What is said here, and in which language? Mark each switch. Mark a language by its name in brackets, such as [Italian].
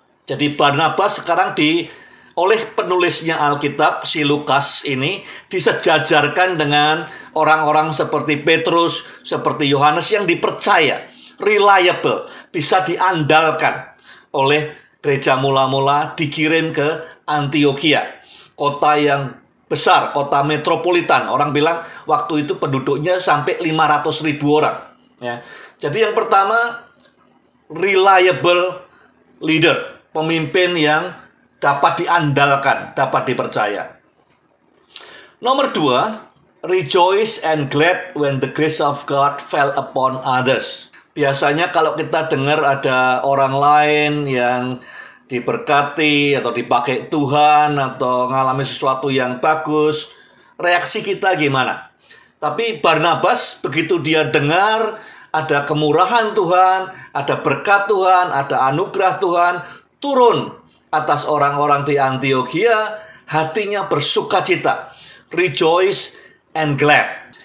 [Indonesian] Jadi Barnabas sekarang oleh penulisnya Alkitab, si Lukas ini, disejajarkan dengan orang-orang seperti Petrus, seperti Yohanes yang dipercaya, reliable, bisa diandalkan oleh gereja mula-mula, dikirim ke Antiokhia, kota yang besar, kota metropolitan. Orang bilang waktu itu penduduknya sampai 500.000 orang. Ya. Jadi yang pertama, [English] reliable leader, [Indonesian] pemimpin yang dapat diandalkan, dapat dipercaya. Nomor 2, [English] rejoice and glad when the grace of God fell upon others. [Indonesian] Biasanya kalau kita dengar ada orang lain yang diberkati atau dipakai Tuhan atau mengalami sesuatu yang bagus, reaksi kita gimana? Tapi Barnabas begitu dia dengar ada kemurahan Tuhan, ada berkat Tuhan, ada anugerah Tuhan turun atas orang-orang di Antiokhia, hatinya bersukacita, [English] rejoice and glad.